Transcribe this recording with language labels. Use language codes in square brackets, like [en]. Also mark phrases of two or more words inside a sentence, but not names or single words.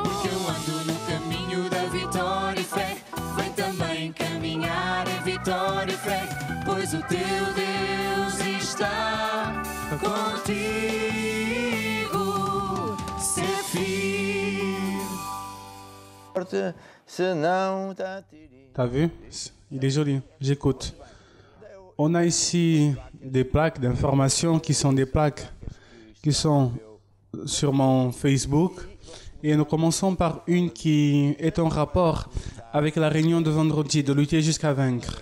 [pt] Porque eu ando no caminho da vitória e fé. Vem também caminhar em vitória e fé. Pois o teu Deus está contigo. Ser firme. Se não tá tirando. [fr] T'as vu? Il est joli. J'écoute. On a ici des plaques d'information qui sont des plaques qui sont sur mon Facebook. Et nous commençons par une qui est en rapport avec la réunion de vendredi, de lutter jusqu'à vaincre.